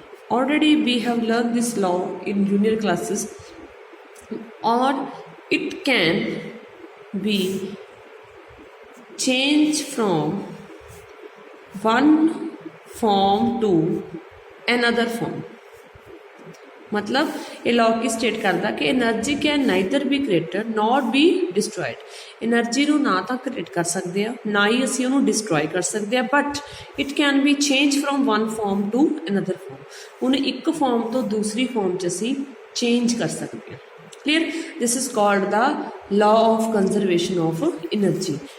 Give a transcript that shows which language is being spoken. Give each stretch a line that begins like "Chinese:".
English: Already we have learned this law in junior classes. Or it can be changed from one form to another form.
Hindi: मतलब ये law की state करता कि
English: Energy can neither be created not be destroyed.
Punjabi: Energy ਨੂੰ ਨਾ ਤਾਂ create ਕਰ ਸਕਦੇ ਆ, ਨਾ ਹੀ ਅਸੀਂ ਉਹਨੂੰ ਡਿਸਟਰੋਏ ਕਰ ਸਕਦੇ ਆ,
English: But it can be change from one form to another form.
Punjabi: ਉਹਨੂੰ ਇੱਕ ਫਾਰਮ ਤੋਂ ਦੂਸਰੀ ਫਾਰਮ 'ਚ ਅਸੀਂ ਚੇਂਜ ਕਰ ਸਕਦੇ ਆ।
English: Clear, this is called the law of conservation of energy.